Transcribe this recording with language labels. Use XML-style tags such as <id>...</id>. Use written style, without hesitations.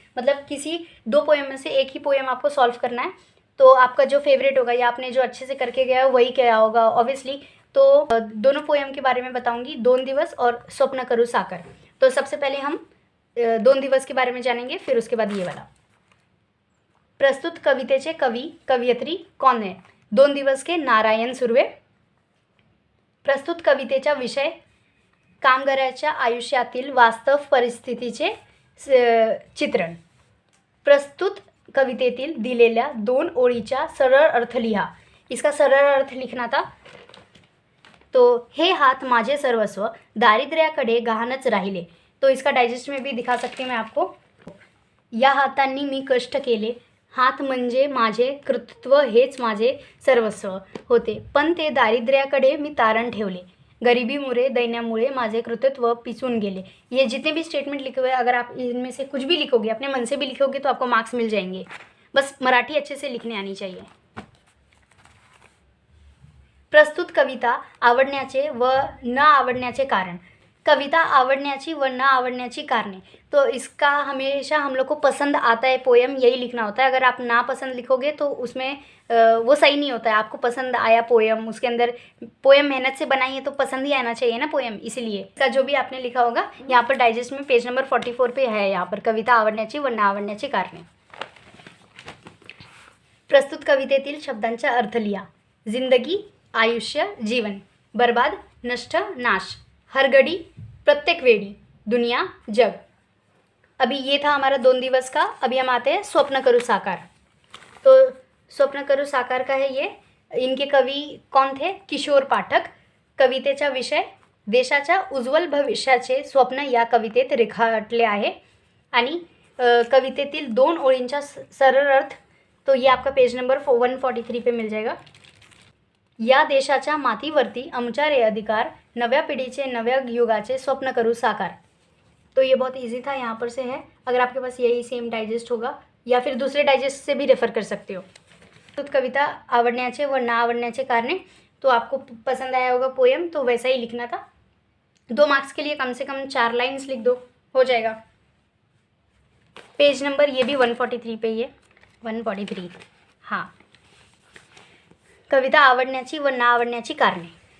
<hi>मतलब किसी 2 पोएम में से एक ही पोएम आपको सॉल्व करना है. तो आपका जो फेवरेट होगा या आपने जो अच्छे से करके गया है वही क्या होगा ऑब्वियसली. तो दोनों पोएम के बारे में बताऊंगी, 2 दिवस और स्वप्न करू साकर. तो सबसे पहले हम 2 दिवस के बारे में जानेंगे, फिर उसके बाद ये वाला.</hi> <mr>प्रस्तुत कवितेचे कवी कवयित्री</mr> <hi>कौन है.</hi> <mr>2 दिवस के नारायण सुर्वे. प्रस्तुत कवितेचा विषय कामगाराच्या आयुष्यातील वास्तव परिस्थितीचे चित्रण. प्रस्तुत कवितेतील दिलेल्या 2 ओळीचा सरळ अर्थ लिहा.</mr> <hi>इसका सरळ अर्थ लिखना था.</hi> <mr>तो हे हात माझे सर्वस्व दारिद्र्याकडे गहाणच राहिले.</mr> <hi>तो इसका डाइजेस्ट में भी दिखा सकती हूँ मैं आपको.</hi> <mr>या हातांनी मी कष्ट केले. हात म्हणजे माझे कर्तृत्व, हेच माझे सर्वस्व होते, पण ते दारिद्र्याकडे मी तारण ठेवले. गरिबीमुळे दैन्यामुळे माझे कर्तृत्व पिसून गेले.</mr> <hi>ये जितने भी स्टेटमेंट लिखे हुए, अगर आप इनमें से कुछ भी लिखोगे, अपने मन से भी लिखोगे तो आपको मार्क्स मिल जाएंगे. बस मराठी अच्छे से लिखने आनी चाहिए.</hi> <mr>प्रस्तुत कविता आवडण्याचे व न आवडण्याचे कारण. कविता आवडण्याची व न आवडण्याची कारणे.</mr> <hi>तो इसका हमेशा हम लोग को पसंद आता है पोएम, यही लिखना होता है. अगर आप ना पसंद लिखोगे तो उसमें वो सही नहीं होता है. आपको पसंद आया पोएम, उसके अंदर पोएम मेहनत से बनाई है तो पसंद ही आना चाहिए ना पोएम. इसलिए इसका जो भी आपने लिखा होगा यहाँ पर डाइजेस्ट में पेज नंबर 44 पे है. यहाँ पर</hi> <mr>कविता आवडण्याची व न आवडण्याची कारणे. प्रस्तुत कवितेतील शब्दांचा अर्थ लिहा. जिंदगी, आयुष्य, जीवन. बर्बाद, नष्ट नाश, हर घड़ी प्रत्येक वेळी, दुनिया जग।</mr> <hi>अभी ये था हमारा 2 दिवस का। अभी हम आते हैं स्वप्न करू साकार। तो स्वप्न करू साकार का है ये। इनके</hi> <mr>कवी कोण थे? किशोर पाठक। कवितेचा विषय देशाच्या उज्ज्वल भविष्याचे स्वप्न या कवितेत रेखाटले आहे। आणि कवितेतील 2 ओळींचा सरळ अर्थ,</mr> <hi>तो ये आपका पेज नंबर 143 पे मिल जाएगा।</hi> <mr>या देशाच्या मातीवरती आमचा रे अधिकार, नव्या पिढीचे नव्या युगाचे स्वप्न करू साकार।</mr> <hi>तो ये बहुत इजी था, यहाँ पर से है। अगर आपके पास यही सेम डाइजेस्ट होगा या फिर दूसरे डाइजेस्ट से भी रेफर कर सकते हो। तो</hi> <mr>कविता आवडण्याचे व ना आवडण्याचे कारणे,</mr> <hi>तो आपको पसंद आया होगा पोएम, तो वैसा ही लिखना था। 2 मार्क्स के लिए कम से कम 4 लाइन्स लिख दो, हो जाएगा। पेज नंबर ये भी 143 पे ही है, 143।</hi> <mr>हाँ, कविता आवडण्याची व ना आवडण्याची कारणे।</mr>